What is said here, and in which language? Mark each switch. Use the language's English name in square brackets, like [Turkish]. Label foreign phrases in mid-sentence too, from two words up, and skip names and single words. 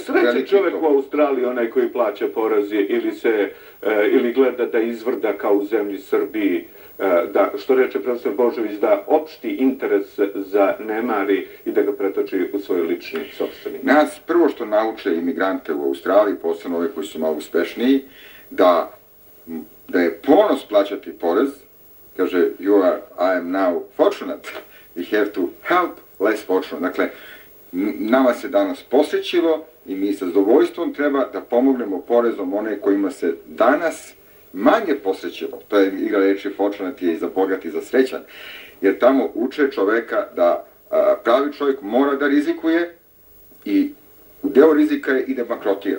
[Serbian] Srećan čovjek u Australiji, onaj koji plaća porez ili gleda da izvrda kao u zemlji Srbiji, da, što reče profesor Božović, da opšti interes zanemari i da ga pretoči u svoj lični sopstveni. Nas prvo što nauče imigrante u Australiji, posebno ove koji su malo uspešniji, da je ponos plaćati porez, kaže, [English] I am now fortunate, we have to help less fortunate. [Serbian] Dakle, nama se danas posrećilo i mi sa zadovoljstvom treba da pomognemo porezom one kojima se danas manje posrećilo. To je igra reči fortunate je i za bogat i za srećan. Jer tamo uče čoveka da pravi čovjek mora da rizikuje i u deo rizika je i da bankrotira.